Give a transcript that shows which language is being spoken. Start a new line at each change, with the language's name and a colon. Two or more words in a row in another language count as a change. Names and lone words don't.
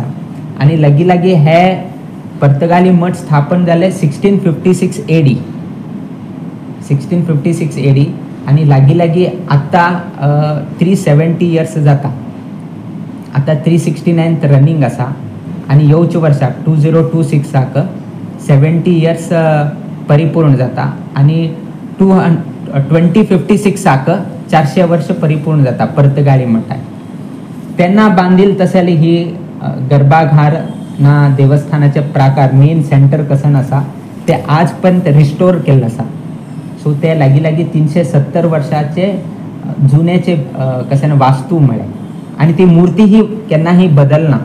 Konkani: आणि लागी हे पर्तगाली मठ स्थापन जाले 1656 AD, 1656 AD. आणि लागी आत्ता 370 इयर्स जाता. आता 369th रनिंग आसा. आणि येवच्या वर्साक 2026 70 इयर्स परिपूर्ण जाता. आणि 2056 400 वर्ष परिपूर्ण जाता पर्तगाळी मठात. त्यांना बांधील तसली ही गर्भाघर ना देवस्थानाचे प्राकार
English: main center
Konkani: कसं नसा ते आजपर्यंत रिस्टोर केलं असा. सो ते लागी 370 वर्षाचे जुन्याचे कसं वास्तू मिळे आणि ती मूर्ती ही केन्नाही बदलना.